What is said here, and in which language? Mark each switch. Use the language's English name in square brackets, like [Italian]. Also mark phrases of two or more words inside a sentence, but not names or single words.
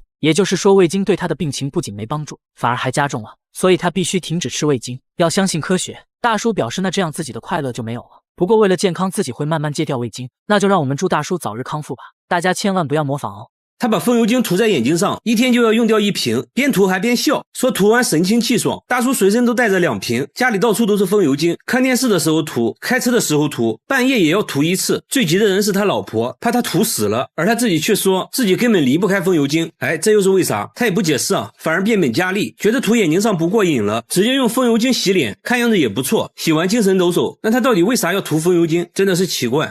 [Chinese] 也就是說，味精對他的病情不僅沒幫助，反而還加重了，所以他必須停止吃味精，要相信科學。大叔表示，那這樣自己的快樂就沒有了。不過為了健康，自己會慢慢戒掉味精，那就讓我們祝大叔早日康復吧。大家千萬不要模仿哦。他把風油精涂在眼睛上，一天就要用掉1瓶，邊塗還邊笑，說塗完神清氣爽。大叔隨身都帶着2瓶，家裡到處都是風油精，看電視的時候塗，開車的時候塗，半夜也要塗1次。最急的人是他老婆，怕他塗死了，而他自己卻說自己根本離不開風油精。這又是為啥？他也不解釋啊，反而變本加厲，覺得塗眼睛上不過癮了，直接用風油精洗臉，看樣子也不錯，洗完精神抖擻。那他到底為啥要塗風油精？真的是奇怪。